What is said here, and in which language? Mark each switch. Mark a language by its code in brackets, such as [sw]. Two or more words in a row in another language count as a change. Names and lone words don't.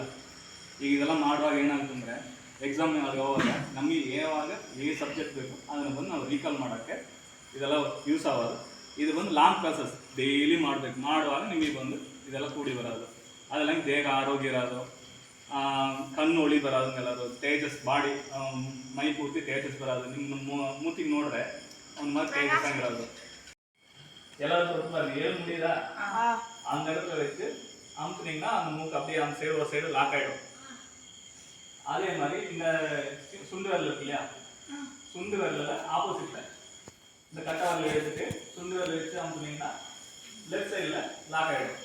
[kn] ಈಗ ಇದೆಲ್ಲ ಮಾಡುವಾಗ ಏನಾಗ್ತಂದರೆ ಎಕ್ಸಾಮ್ ಹಾಲಿಗೆ ಹೋದಾಗ ನಮಗೆ ಯಾವಾಗ ಸಬ್ಜೆಕ್ಟ್ ಬೇಕು ಅದನ್ನು ಬಂದು ನಾವು ರೀಕಾಲ್ ಮಾಡೋಕ್ಕೆ ಇದೆಲ್ಲ ಯೂಸ್ ಆಗೋದು. ಇದು ಬಂದು [en] long classes daily [kn] ಮಾಡುವಾಗ ನಿಮಗೆ ಬಂದು ಇದೆಲ್ಲ ಕೂಡಿ ಬರೋದು. ಅದೆಲ್ಲ ದೇಹ ಆರೋಗ್ಯ ಇರೋದು, ಕಣ್ಣು ಒಳಿ ಬರೋದು, ಎಲ್ಲರೂ ತೇಜಸ್ ಬಾಡಿ ಮೈ ಪೂರ್ತಿ ತೇಜಸ್ ಬರೋದು. ನಿಮ್ಮ ಮೂತಿಗೆ ನೋಡಿದ್ರೆ ಒಂದು ಮತ್ತೆ ತೇಜಸ್ ಆಗಿರೋದು. [ta] எல்லாரும் ஏழு முடியுதா அந்த இடத்துல வச்சு அமுத்துனீங்கன்னா அந்த மூக்கு அப்படியே அந்த சைடு ஒரு [en] side lock [ta] ஆகிடும். அதே மாதிரி இந்த சுண்டு விரல் இருக்கு இல்லையா, சுண்டு விரலில் ஆப்போசிட்டில் இந்த கட்டை விரல் எடுத்துட்டு சுண்டு விரல் வச்சு அமுத்துனீங்கன்னா லெஃப்ட் சைடில் லாக் ஆகிடும்.